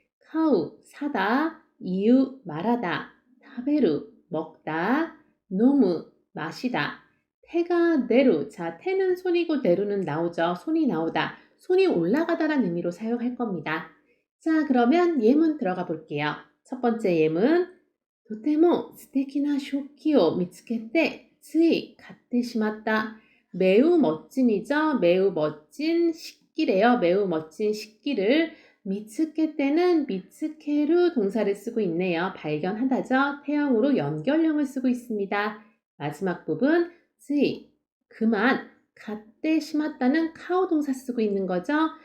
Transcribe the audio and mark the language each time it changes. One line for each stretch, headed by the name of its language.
Korean: 카우, 사다, 이유, 말하다, 타베루, 먹다, 노무, 마시다, 테가 네루, 자, 테는 손이고 네루는 나오죠. 손이 나오다, 손이 올라가다라는 의미로 사용할 겁니다. 자, 그러면 예문 들어가 볼게요.
Japanese: 첫 번째 예문, とても素敵な食器を見つけてつい買ってしまった.
Korean: 매우 멋짐이죠. 매우 멋진 식기래요. 매우 멋진 식기를 미츠케 때는 미츠케루 동사를 쓰고 있네요. 발견하다죠. 태형으로 연결형을 쓰고 있습니다. 마지막 부분
Japanese: つい
Korean: 그만 갓때 시마다는 카오 동사 쓰고 있는 거죠.